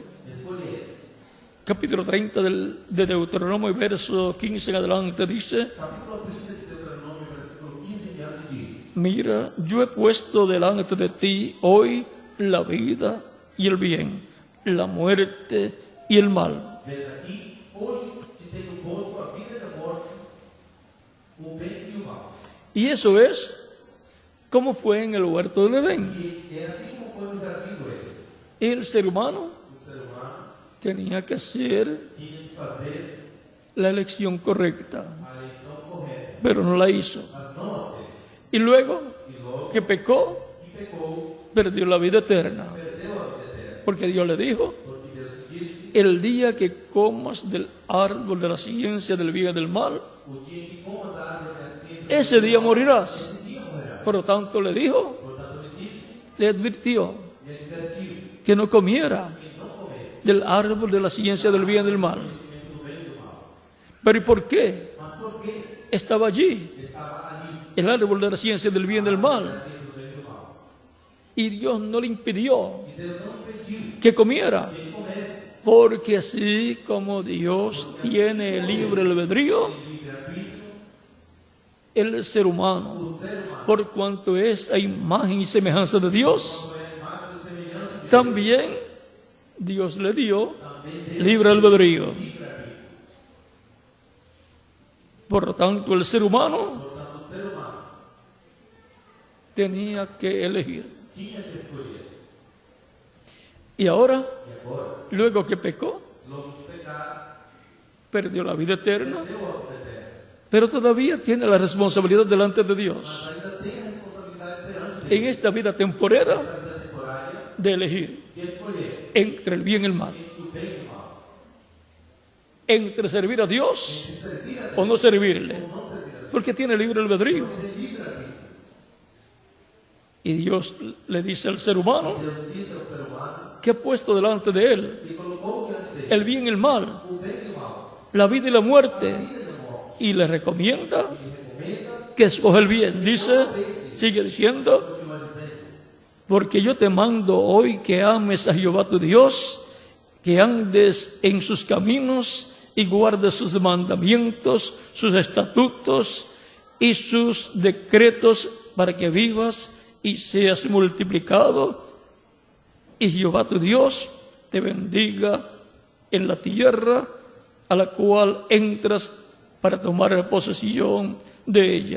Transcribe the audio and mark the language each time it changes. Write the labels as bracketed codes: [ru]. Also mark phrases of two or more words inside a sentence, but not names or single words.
[es] Capítulo 30 de Deuteronomio, verso 15 en adelante, dice: mira, yo he puesto delante de ti hoy la vida y el bien, la muerte y el mal. [pt] Ves aqui, hoje te tenho posto a vida e a morte, o bem e o mal. [es] Y eso es como fue en el huerto del Edén. [pt] E é assim como foi no jardim do Éden. [es] El ser humano [pt] O ser humano [es] tenía que hacer [pt] tinha que fazer [es] la elección correcta, [pt] a eleição correta, [es] pero no la hizo. [pt] mas não a fez. [es] Y luego [pt] E logo [es] que pecó, [pt] que pecou, [es] perdió la vida eterna. [pt] perdeu a vida eterna. [es] Porque Dios le dijo: [pt] Porque Deus lhe disse, [es] el día que comas del árbol de la ciencia del bien y del mal, [pt] o dia em que comas a árvore da ciência, [es] ese día morirás. [pt] esse dia morrerás. [es] Por lo tanto le dijo, [pt] Portanto, lhe disse, [es] le advirtió [pt] lhe advertiu, [es] que no comiera [pt] que não comesse [es] del árbol de la ciencia del bien y del mal. [pt] do bem e do mal. [es] Pero ¿y por qué [pt] Mas por que [es] estaba allí [pt] estava ali [es] el árbol de la ciencia del bien y del [pt] a [es] mal? [pt] ciência do bem e do mal? [es] Y Dios no le impidió [pt] E Deus não impediu [es] que comiera, [pt] que ele comesse. [es] porque así como Dios tiene libre albedrío, el ser humano, por cuanto es a imagen y semejanza de Dios, también Dios le dio libre albedrío. Por lo tanto, el ser humano tenía que elegir. [pt] Tinha que escolher. [es] Y ahora, [pt] E agora, [es] luego que pecó, [pt] logo de pecar, [es] perdió la vida eterna, [pt] deu a vida eterna. [es] pero todavía tiene la responsabilidad delante de Dios [pt] Mas ainda tem a responsabilidade perante Deus, [es] en esta vida temporera [pt] essa vida temporária, [es] de elegir [pt] de escolher [es] entre el bien y el mal, [pt] entre o bem e o mal. [es] entre servir a Dios [pt] De servir a Deus [es] o no servirle, [pt] ou não servir a Deus. [es] porque tiene libre albedrío. [pt] Ele é livre arbítrio. [es] Y Dios le dice al ser humano [pt] Deus disse ao ser humano [es] que ha puesto delante de él [pt] e colocou diante dele [es] el bien y el mal, [pt] o bem e o mal, [es] la vida y la muerte, [pt] a vida e a morte. [es] y le recomienda [pt] E recomenda, [es] que escoja el bien. Dice, sigue diciendo: [pt] continua dizendo, [es] porque yo te mando hoy que ames a Jehová tu Dios, que andes en sus caminos y guardes sus mandamientos, sus estatutos y sus decretos, para que vivas y seas multiplicado, y Jehová tu Dios te bendiga en la tierra a la cual entras para tomar posesión de ella.